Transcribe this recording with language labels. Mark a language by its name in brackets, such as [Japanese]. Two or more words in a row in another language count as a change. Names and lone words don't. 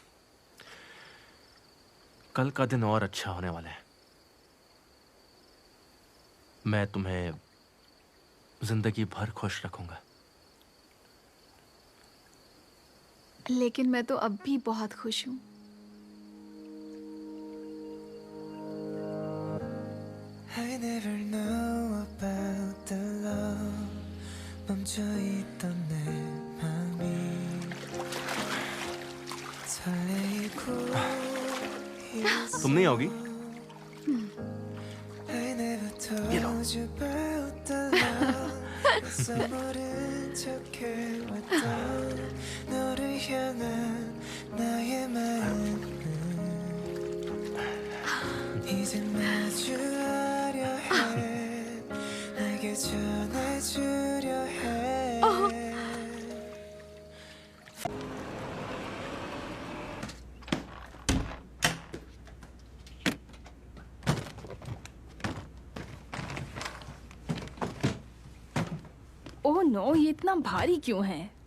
[Hindi] कल का दिन और अच्छा होने वाला है। मैं तुम्हें जिंदगी भर खुश रखूंगा। लेकिन मैं तो अब भी बहुत खुश हूँ। [English] I never know about the love [Korean] 멈춰있던 내 맘이 설레이고 [Hindi] तुम नहीं आओगी? [English] I never told you about the love [Korean] 써버린 척 해왔던 너를 향한 나의 마음은 이제 마주하려 해 내게 전해주려 해 [Hindi] ओह नो, ये इतना भारी क्यों है?